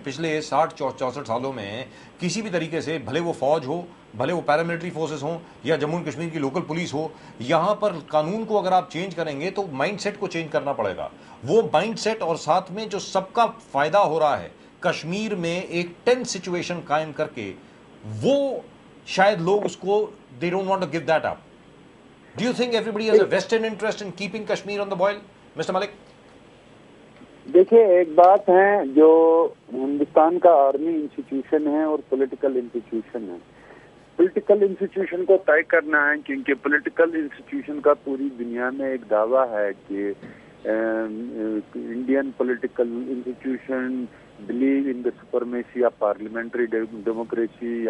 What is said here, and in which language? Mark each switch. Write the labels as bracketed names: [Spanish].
[Urdu] پچھلے 60-64 سالوں میں کسی بھی طریقے سے بھلے وہ فوج ہو, بھلے وہ پیراملٹری فورسز ہوں یا جموں کشمیر کی لوکل پولیس ہو, یہاں پر قانون کو اگر آپ چینج کریں گے تو مائنڈ سیٹ کو چینج کرنا پڑے گا. وہ مائنڈ سیٹ اور ساتھ میں جو سب کا فائدہ ہو رہا ہے کشمیر میں ایک ٹینس سچویشن قائم کر کے, وہ شاید لوگ اس کو [English] they don't want to give that up. Do you think everybody has a vested interest in keeping Kashmir on the boil, Mr. Malik? [Urdu] دیکھیے ایک بات ہے جو ہندوستان کا آرمی انسٹیٹیوشن ہے اور پولیٹیکل انسٹیٹیوشن ہے. پولیٹیکل انسٹیٹیوشن کو طے کرنا ہے کیونکہ پولیٹیکل انسٹیٹیوشن کا پوری دنیا میں ایک دعویٰ ہے کہ Indian political institution [English] Believe in the supremacy of parliamentary democracy.